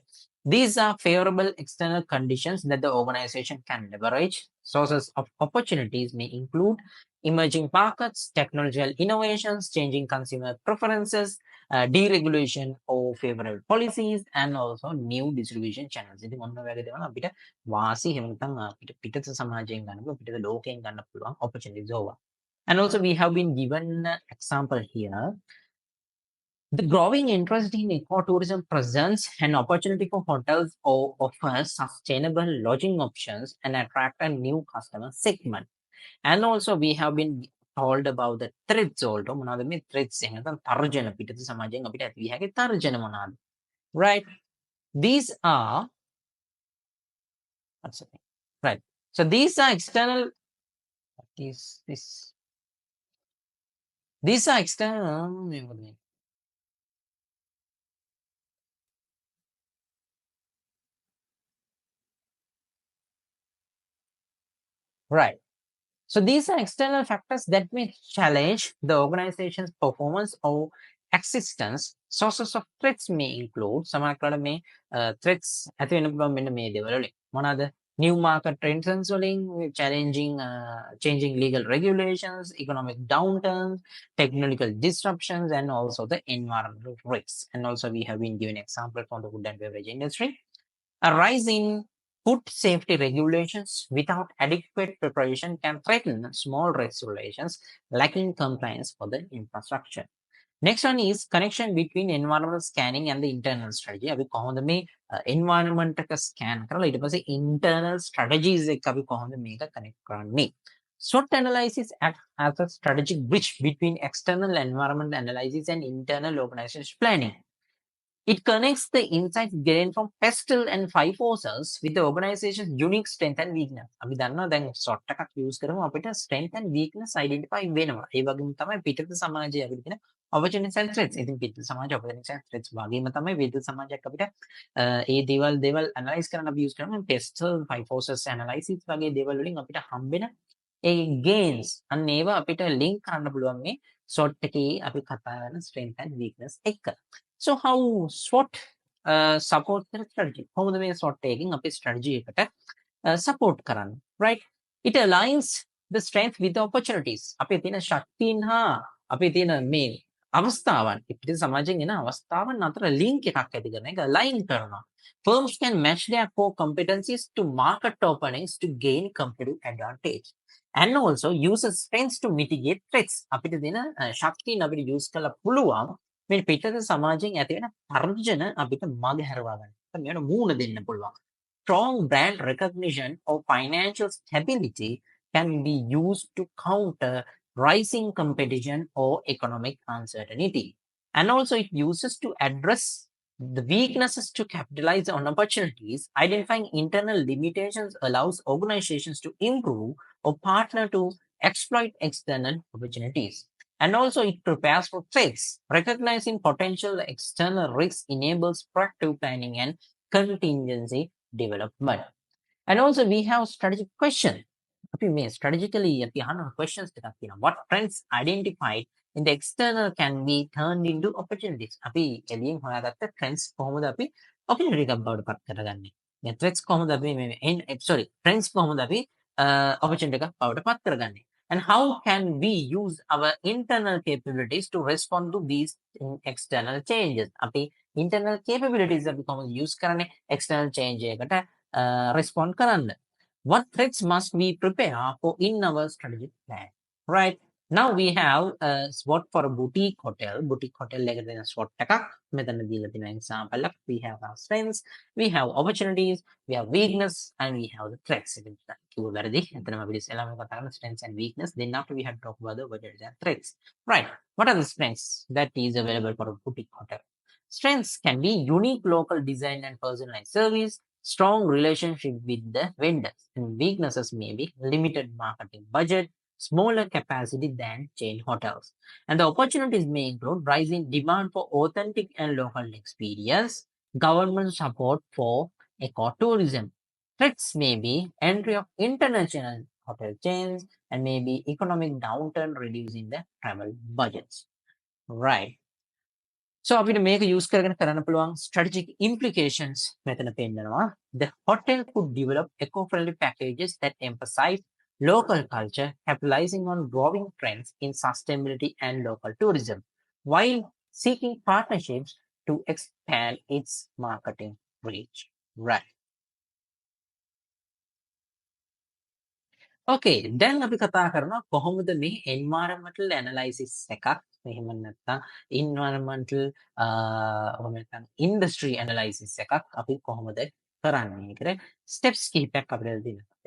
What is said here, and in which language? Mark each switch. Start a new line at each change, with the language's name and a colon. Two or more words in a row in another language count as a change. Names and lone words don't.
English: These are favorable external conditions that the organization can leverage. Sources of opportunities may include emerging markets, technological innovations, changing consumer preferences, deregulation or favorable policies, and also new distribution channels.
Sinhala: ඉතින් ඔන්න ඔය වගේ දේවල් අපිට වාසි එහෙම නැත්නම් අපිට පිටත සමාජයෙන් ගන්න පුළුවන් පිටත ලෝකයෙන් ගන්න පුළුවන් opportunities ඕවා.
English: And also we have been given an example here. The growing interest in ecotourism presents an opportunity for hotels or offer sustainable lodging options and attract a new customer segment. And also we have been told about the threats also.
Sinhala: මොනවාද මේ threats එහෙම නැත්නම් තර්ජන පිටත සමාජයෙන් අපිට ඇති විය හැකි තර්ජන මොනවාද?
English: Right. These are one second. Right. So these are external. What is this? These are external. Right. So these are external factors that may challenge the organization's performance or existence. Sources of threats may include
Sinhala: සමහරවිට මේ threats ඇති වෙන පුළුවන් මෙන්න මේ දේවල් වලින්. මොනවාද?
English: New market trends වලින්, changing legal regulations, economic downturns, technological disruptions, and also the environmental risks. And also we have been given example from the food and beverage industry. A rise in food safety regulations without adequate preparation can threaten small regulations lacking compliance for the infrastructure. Next one is connection between environmental scanning and the internal strategy.
Sinhala: අපි කොහොමද මේ environment එක scan කරලා ඊට පස්සේ
English: internal strategies
Sinhala: එක අපි කොහොමද මේක connect කරන්නේ?
English: SWOT analysis acts as a strategic bridge between external environment analysis and internal organization planning. It connects the insights gained from PESTEL and 5 forces with the organization's unique strength and weakness.
Sinhala: අපි දන්නවා දැන් SWOT එකක් use කරමු අපිට
English: strength and weakness identify
Sinhala: වෙනවා. ඒ වගේම තමයි පිටත සමාජයේ අපිට තියෙන
English: opportunities and threats.
Sinhala: ඉතින් පිටත සමාජ
English: opportunities and threats
Sinhala: වගේම තමයි විද්‍යුත් සමාජයක් අපිට ඒ දේවල් analyze කරන්න අපි use කරනවා. PESTEL
English: 5 forces analysis
Sinhala: වගේ දේවල් වලින් අපිට හම්බෙන ඒ gains අන්න ඒවා අපිට link කරන්න පුළුවන් මේ SWOT එකේ අපි කතා කරන
English: strength and weakness
Sinhala: එක.
English: So how SWOT support the strategy?
Sinhala: කොහොමද මේ SWOT එකකින් අපි strategy එකට support කරන්නේ?
English: Right? It aligns the strength with the opportunities.
Sinhala: අපේ තියෙන ශක්තියින් හා අපේ තියෙන මේ අවස්ථාවන් පිටින් සමාජයෙන් එන අවස්ථාවන් අතර link එකක් ඇති කරන එක align කරනවා.
English: Firms can match their core competencies to market openings to gain competitive advantage. And also uses strengths to mitigate threats.
Sinhala: අපිට දෙන ශක්තියින් අපිට use කරලා පුළුවන් මේ පිටත සමාජයෙන් ඇති වෙන තර්ජන අපිට මග හැරවා ගන්න. මේකට මූණ දෙන්න පුළුවන්.
English: Strong brand recognition or financial stability can be used to counter rising competition or economic uncertainty. And also it uses to address the weaknesses to capitalize on opportunities. Identifying internal limitations allows organizations to improve or partner to exploit external opportunities. And also it prepares for threats. Recognizing potential external risks enables proactive planning and contingency development. And also we have strategic question.
Sinhala: අපි මේ strategically අපි අහන questions ටිකක් තියෙනවා.
English: What trends identified in the external can be turned into opportunities.
Sinhala: අපි එළියෙන් හොයාගත්ත trends කොහොමද අපි opportunity එකක් බවට පත් කරගන්නේ? මේ threats කොහොමද අපි trends කොහොමද අපි opportunity එකක් බවට පත් කරගන්නේ?
English: And how can we use our internal capabilities to respond to these external changes?
Sinhala: අපි
English: internal capabilities
Sinhala: අපි කොහොමද use කරන්නේ
English: external change
Sinhala: එකට respond කරන්න?
English: What threats must we prepare for in our strategic plan? Right. Now we have a SWOT for a boutique hotel. Boutique hotel
Sinhala: එකට දෙන SWOT එකක් මෙතන දීලා තියෙන example එකක්.
English: We have our strengths, we have opportunities, we have weakness, and we have the threats.
Sinhala: කිව්ව වැරදි. එතනම අපි ඉස්සෙල්ලාම කතා කරන strengths and weakness.
English: Then after we have to talk about the opportunities and threats. Right. What are the strengths that is available for a boutique hotel? Strengths can be unique local design and personalized service, strong relationship with the vendors, and weaknesses may be limited marketing budget, smaller capacity than chain hotels. And the opportunities may include rising demand for authentic and local experience, government support for ecotourism. Threats may be entry of international hotel chains and maybe economic downturn reducing the travel budgets. Right. So
Sinhala: අපිට මේක use කරගෙන කරන්න පුළුවන්
English: strategic implications
Sinhala: මෙතන පෙන්නනවා.
English: The hotel could develop eco-friendly packages that emphasize local culture, capitalizing on growing trends in sustainability and local tourism, while seeking partnerships to expand its marketing reach. Right.
Sinhala: Okay, දැන් අපි කතා කරනවා කොහොමද මේ
English: environmental analysis
Sinhala: එකක් එහෙම නැත්නම් environmental එහෙම නැත්නම්
English: industry analysis
Sinhala: එකක් අපි කොහොමද කරන්නේ කියලා steps කිහිපයක් අපිට දීලා තියෙනවා.